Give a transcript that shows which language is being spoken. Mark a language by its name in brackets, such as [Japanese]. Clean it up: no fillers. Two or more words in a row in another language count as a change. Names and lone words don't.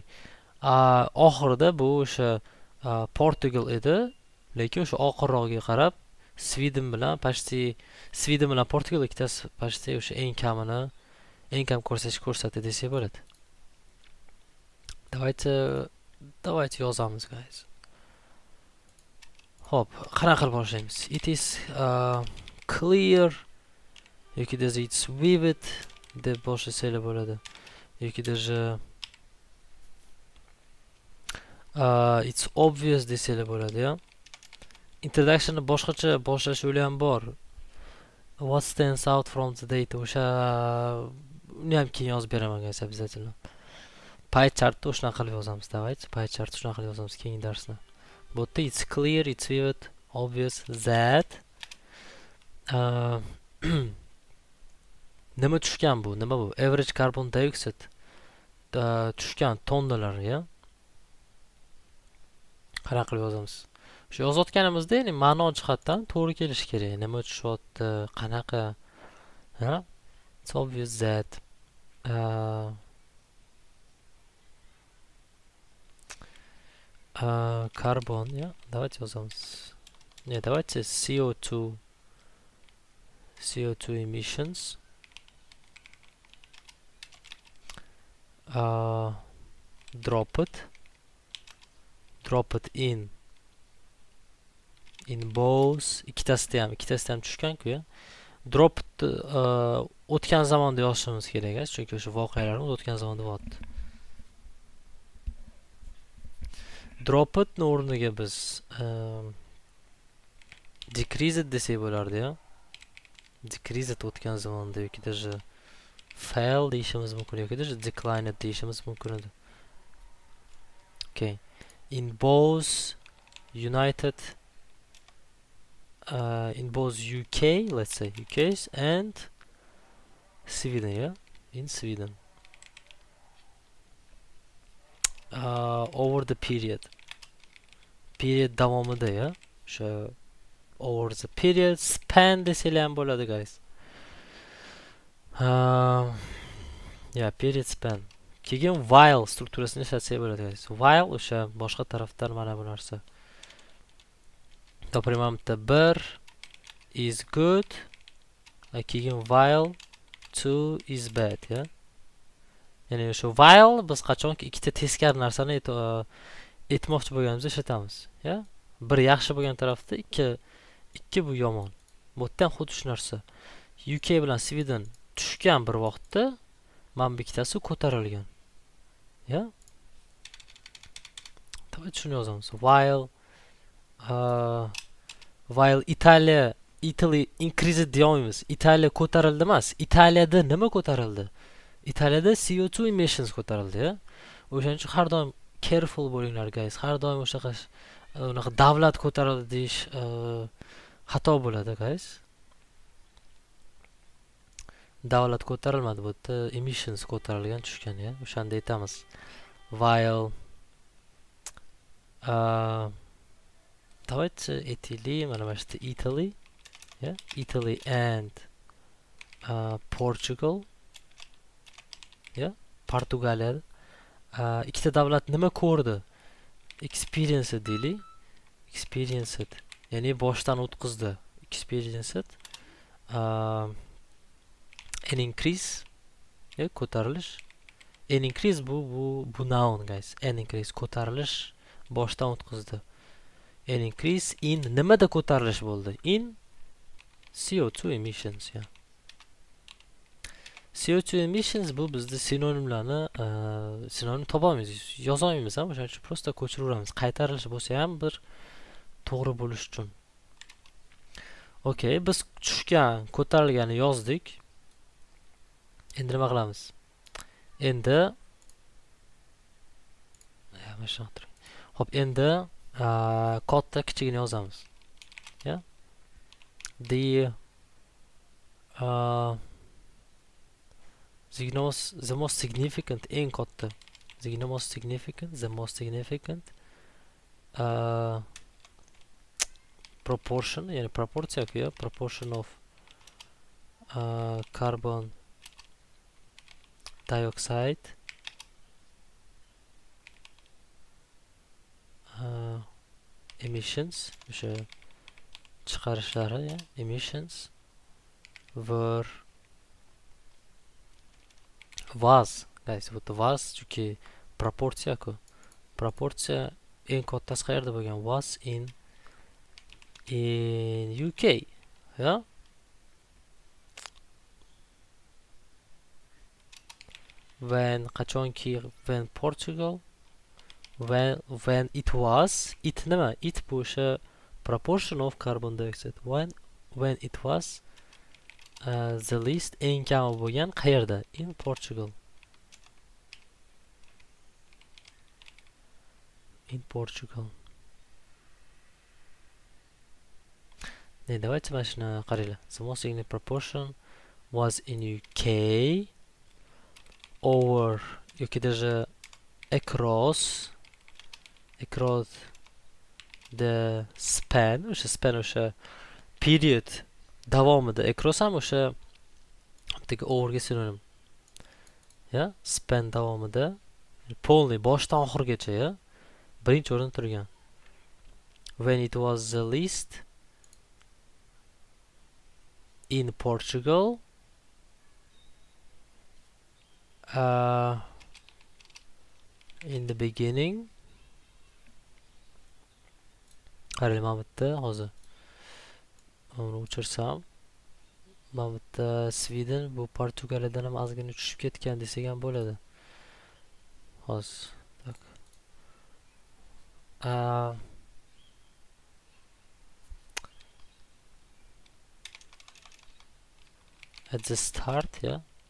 [Uzbek] Oxirida bu o'sha Portugal edi, lekin o'sha oxirroqga qarab Sweden bilan Portugal ikkitasi почти o'sha eng kam ko'rsatdi desak bo'ladi. Давайте yozamiz, guys. Xo'p, qanaqa qilib boshlaymiz? [English] It is clear [Uzbek] yoki даже [English] it's vivid [Uzbek] deb boshlasak bo'ladi. Yoki даже [English] it's obvious [Uzbek] desak bo'ladi, ya. Introductionni boshqacha boshlash yo'li ham bor. [English] What stands out from the data? [Uzbek] O'sha uni ham keyin yozib beraman, guys, обязательно. [English] Pie chartni [Uzbek] shunaqa qilib yozamiz, давайте. [English] Pie chartni [Uzbek] shunaqa qilib yozamiz keyingi darsda. Bu yerda [English] it's clear, it's vivid, obvious that [Uzbek] nima tushgan bu? Nima bu? [English] Average carbon dioxide [Uzbek] tushgan tonnalar, ya. Qanaqa qilib yozamiz? Shu yozayotganimizda, ya'ni ma'no jihatdan to'g'ri kelishi kerak. Nima tushyapti, qanaqa? Ha? [English] It's obvious that carbon, [Uzbek] ya. Давайте yozamiz. [Russian] Не, давайте [English] CO2 emissions drop it in both [Uzbek] ikkitasida ham tushgan-ku, ya. Drop o'tgan zamonda yozishimiz kerak, chunki o'sha voqealarimiz o'tgan zamonda bo'lyapti. [English] Drop it [Uzbek] o'rniga biz [English] decrease it [Uzbek] desak bo'lardi, ya. [English] Decrease it [Uzbek] o'tgan zamonda yoki даже fail deyishimiz mumkin yoki даже [English] decline it [Uzbek] deyishimiz mumkin edi. [English] Okay. In both UK, let's say UK's and Sweden, yeah, in Sweden. Over the period [Uzbek] davomida, ya. O'sha [English] over the period span [Uzbek] desalar ham bo'ladi, guys. [English] Yeah, period span. [Uzbek] Keyin while strukturasini ishlatsak bo'ladi, guys. While o'sha boshqa tarafdan mana bu narsa. Например, bir [English] is good, [Uzbek] keyin [English] while two is bad, [Uzbek] ya. Ya'ni o'sha while biz qachonki ikkita teskari narsani aytmoqchi bo'lganimizda ishlatamiz, ya. Bir yaxshi bo'lgan tarafda ikki bu yomon. Bu yerda ham xuddi shu narsa. UK bilan Sweden tushgan bir vaqtda mana bu ikkitasi ko'tarilgan. Ya? Davay shuni yozamiz. [English] While Italy increased deyamiz. [Uzbek] Italiya ko'tarildi emas. Italiyada nima ko'tarildi? Italiyada [English] CO2 emissions [Uzbek] ko'tarildi, ya. O'shaning uchun har doim careful bo'linglar, guys. Har doim unaqa davlat ko'tarildi deyish xato bo'ladi, guys. Davlat ko'tarilmadi, bu yerda emissions ko'tarilgan, tushgan, ya. O'shanda aytamiz. While давайте mana bu yerda Italy, ya. [English] Italy and Portugal, [Uzbek] ya. Portugaliya ikkita davlat nima ko'rdi? Experience deylik. Experienced, ya'ni boshdan o'tkazdi. [English] Experienced an increase, [Uzbek] ya, ko'tarilish. [English] An increase [Uzbek] bu noun, guys. [English] An increase [Uzbek] ko'tarilish, boshdan o'tkazdi. [English] An increase in [Uzbek] nimada ko'tarilish bo'ldi? [English] In CO2 emissions, ya. CO2 emissions [Uzbek] bu bizda sinonimlarni sinonim topolmaymiz, yozolmaymiz ham, o'shaning uchun prosta ko'chiraveramiz. Qaytarilishi bo'lsa ham bir to'g'ri bo'lish uchun. Okay, biz tushgan, ko'tarilganini yozdik. Endi nima qilamiz? Endi Hop, endi kodda kichigini yozamiz. Ya? [English] The most significant [Uzbek] eng katta. [English] The most significant proportion, [Uzbek] ya'ni proporsiya yoki [English] proportion of carbon dioxide emissions, [Uzbek] o'sha chiqarishlari, ya, [English] emissions was, guys, [Uzbek] bu was chunki proporsiya-ku. Proporsiya eng kattasi qayerda bo'lgan? [English] Was in UK, ya? When Portugal, when it was, it nima? It bu o'sha proportion of carbon dioxide. When it was the least, [Uzbek] eng kami bo'lgan qayerda? [English] In Portugal. In Portugal. [Uzbek] Давайте mana shuni qaranglar. [English] The most significant proportion was in UK over yoki даже across the span, [Uzbek] o'sha period davomida, across ham o'sha bittaga overga sinonim. Ya, span davomida polniy boshdan oxirigacha, ya, birinchi o'rinda turgan. [English] When it was the least in Portugal, in the beginning, [Uzbek] qarang, mana bu yerda hozir uni o'chirsam, mana bu yerda Sweden bu Portugaliyadan ham ozgina tushib ketgan desak ham bo'ladi. Hozir tak. [English] At the start, yeah.